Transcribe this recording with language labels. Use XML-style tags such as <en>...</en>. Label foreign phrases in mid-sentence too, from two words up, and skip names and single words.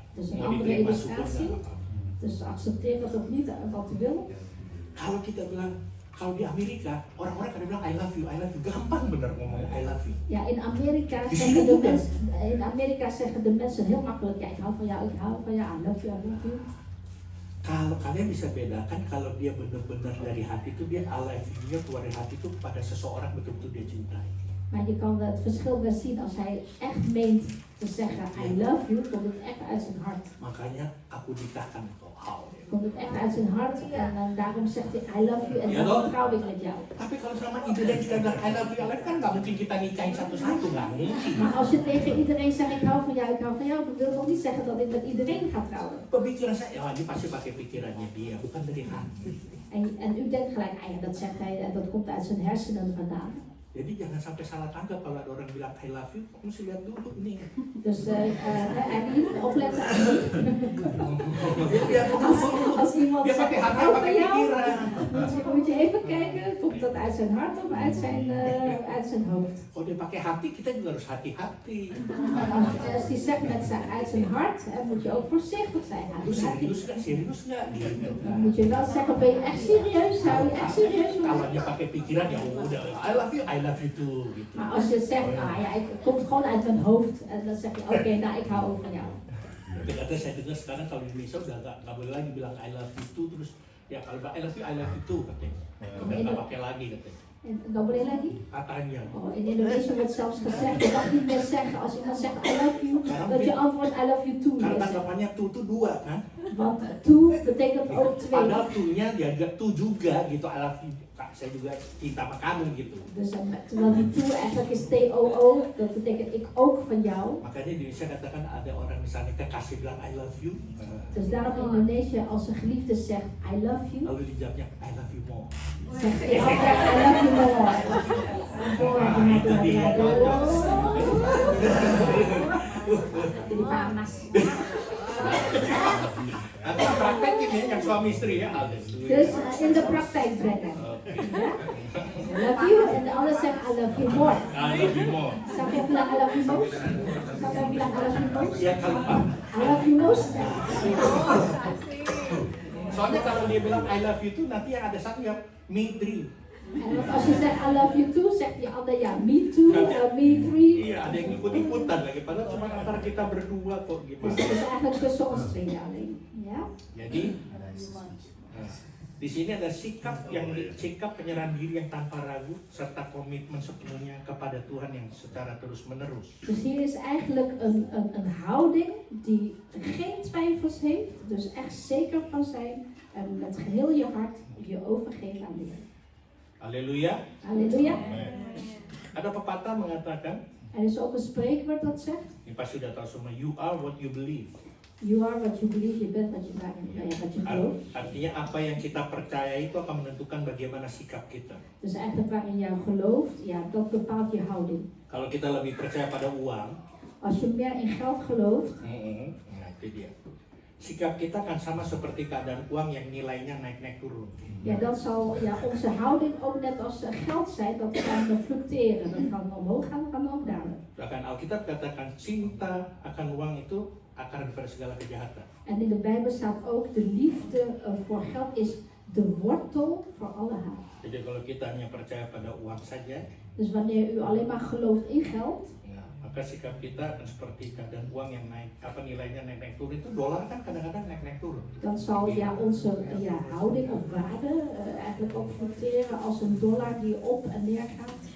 <nl>Dus een</nl> <id>Mau</id> <nl>andere</nl> <id>diterima syukur</id> <nl>illustratie.</nl> <id>nggak apa-apa.</id> <nl>Dus accepteer het of niet, wat u wil.</nl> <id>Kalau kita bilang kalau di Amerika orang-orang kadang bilang</id> <en>I love you,</en> <id>gampang bener ngomong</id> <en>I love you.</en> <nl>Ja, in Amerika Die zeggen zie je in Amerika zeggen de mensen heel makkelijk, ja, ik hou van jou,</nl> <en>I love you, I love you.</en> <id>Kalau kalian bisa bedakan kalau dia benar-benar dari hati itu dia</id> <en>I love you-</en> <id>nya keluar dari hati itu pada seseorang betul-betul dia cintai.</id> <nl>Maar je kan het verschil wel zien als hij echt meent te zeggen</nl> <en>I love you,</en> <nl>komt het echt uit zijn hart.</nl> <id>Makanya aku nikahkan engkau.</id> <nl>Komt het echt uit zijn hart en daarom zegt hij</nl> <en>I love you</en> <nl>en Ja, dan toch? trouw ik met jou.</nl> <id>Tapi kalau sama iedereen kita bilang</id> <en>I love you</en> <id>kan nggak mungkin kita nikahin satu-satu, nggak mungkin.</id> <nl>Maar als je tegen iedereen zegt ik hou van jou, dat wil nog niet zeggen dat ik met iedereen ga trouwen.</nl> <id>Pemikiran saya, oh ini pasti pakai pikirannya dia, bukan dari hati.</id> <nl>En u denkt gelijk, ah ja, dat zegt hij en dat komt uit zijn hersenen vandaan.</nl> <id>Jadi jangan sampai salah tanggap kalau ada orang bilang</id> <en>I love you,</en> <id>kamu mesti lihat dulu nih.</id> <nl>Dus en niet opletten.</nl> <id>Dia</id> <nl>Als iemand</nl> <id>dia</id> <nl>zegt</nl> <id>pakai</id> <nl>ik</nl> <id>hati,</id> <nl>hou van</nl> <id>pakai</id> <nl>jou,</nl> <id>pikiran.</id> <nl>moet je even kijken, komt dat uit zijn hart of uit zijn hoofd?</nl> <id>Kalau dia pakai hati, kita juga harus hati-hati.</id> <nl>Als hij zegt uit zijn hart, moet je ook voorzichtig zijn.</nl> <id>Lu serius nggak gitu.</id> <nl>Dan moet je wel zeggen, ben je echt serieus? Hou je echt serieus van</nl> <id>Kalau</id> <nl>mij?</nl> <id>dia pakai pikiran ya udah</id> <en>I love you too</en> <id>gitu.</id> <nl>Maar als je zegt, ah ja, het komt gewoon uit mijn hoofd. En dan zeg je, oké, nou ik hou ook van jou.</nl> <id>Ternyata saya dengar sekarang kalau di Indonesia udah nggak boleh lagi bilang</id> <en>I love you too</en> <id>terus ya kalau</id> <en>I love you too</en> <id>katanya. Udah nggak pakai lagi katanya.</id> <nl>En dat</nl> <id>boleh lagi? Katanya.</id> <nl>Oh, in Indonesië wordt zelfs gezegd, je mag niet meer zeggen als iemand zegt</nl> <en>I love you,</en> <nl>dat je antwoord</nl> <en>I love you too</en> <id>Karena</id> <nl>is.</nl> <id>tanggapannya tuh dua kan.</id> <nl>Want toe betekent ook twee.</nl> <id>Padahal tuh-nya dia agak tuh juga gitu</id> <en>I love you.</en> <id>Kak, saya juga cinta sama kamu gitu.</id> <nl>Dus terwijl die toe eigenlijk is T-O-O, dat betekent ik ook van jou.</nl> <id>Makanya di Indonesia katakan ada orang misalnya kekasih bilang</id> <en>I love you.</en> <nl>Dus daarom in Indonesië, als een geliefde zegt</nl> <en>I love you,</en> <id>Lalu dijawabnya</id> <en>I love you more.</en> <nl>zegt hij altijd</nl> <en>I love you more.</en> <id>Itu dia jodoh. Jadi panas. Nanti praktekin ya yang suami istri ya Alden.</id> <nl>Dus in de praktijk brengen. Oke. Ja?</nl> <en>I love you</en> <nl>en de ander zegt</nl> <en>I love you more. I love you more.</en> <nl>Zou je</nl> <en>bilang I love you most?</en> <nl>Zou je</nl> <en>bilang I love you most?</en> <id>Ya kalau Pak.</id> <en>I love you most?</en> <id>Soalnya kalau dia bilang</id> <en>I love you</en> <id>tuh nanti yang ada satu yang</id> <en>me three.</en> <nl>En want als je zegt</nl> <en>I love you too,</en> <nl>zegt die ander ja,</nl> <en>me too, me three.</en> <id>Iya, ada yang ikut-ikutan lagi. Padahal cuma antara kita berdua kok</id> <nl>Dus</nl> <id>gimana.</id> <nl>het is eigenlijk tussen ons tweeën alleen. Ja?</nl> <id>Jadi di sini ada sikap penyerahan diri yang tanpa ragu serta komitmen sepenuhnya kepada Tuhan yang secara terus-menerus.</id> <nl>Dus hier is eigenlijk een houding die geen twijfels heeft, dus echt zeker van zijn en met geheel je hart je overgeeft aan de Heer.</nl> <id>Haleluya.</id> <nl>Halleluja.</nl> <id>Ada pepatah mengatakan,</id> <nl>Er is ook een spreekwoord dat zegt,</nl> <id>ini pasti udah tahu semua,</id> <en>you are what you believe. you are what you believe,</en> <nl>je bent wat je gelooft.</nl> <id>Artinya apa yang kita percaya itu akan menentukan bagaimana sikap kita.</id> <nl>Dus eigenlijk waarin jij gelooft, ja, dat bepaalt je houding.</nl> <id>Kalau kita lebih percaya pada uang,</id> <nl>Als je meer in geld gelooft,</nl> <id>nah itu dia. sikap kita kan sama seperti keadaan uang yang nilainya naik-naik turun.</id> <nl>Ja, dan zal onze houding ook net als geld zijn, dat kan fluctueren. Dat kan omhoog gaan, dat kan ook dalen.</nl> <id>Bahkan Alkitab katakan cinta akan uang itu akar daripada segala kejahatan.</id> <nl>En in de Bijbel staat ook de liefde voor geld is de wortel voor alle haat.</nl> <id>Jadi kalau kita hanya percaya pada uang saja,</id> <nl>Dus wanneer u alleen maar gelooft in geld,</nl> <id>ya, maka sikap kita akan seperti keadaan uang yang naik, nilainya naik-naik turun. Itu dolar kan kadang-kadang naik-naik turun.</id> <nl>dan zal onze houding of waarde eigenlijk ook fluctueren als een dollar die op en neer gaat.</nl>